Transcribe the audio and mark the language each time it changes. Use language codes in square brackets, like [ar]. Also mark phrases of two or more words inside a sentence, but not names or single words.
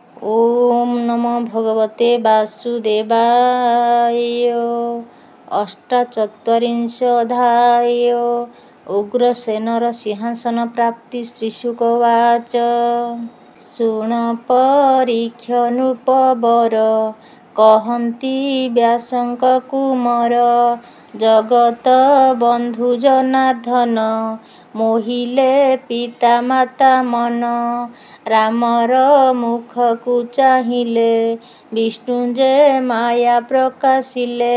[sa] ओम नमो भगवते वासुदेवाय। अष्टाचत्वारिंशोऽध्याय। उग्रसेनर सिंहासन प्राप्ति। श्रीशुक उवाच। [or] ଶୁଣ ପରୀକ୍ଷ ନୃପବର, କହନ୍ତି ବ୍ୟାସଙ୍କ କୁମର। ଜଗତ ବନ୍ଧୁ ଜନାର୍ଦ୍ଦନ, ମୋହିଲେ ପିତା ମାତା ମନ। ରାମର ମୁଖକୁ ଚାହିଁଲେ, ବିଷ୍ଣୁ ଯେ ମାୟା ପ୍ରକାଶିଲେ।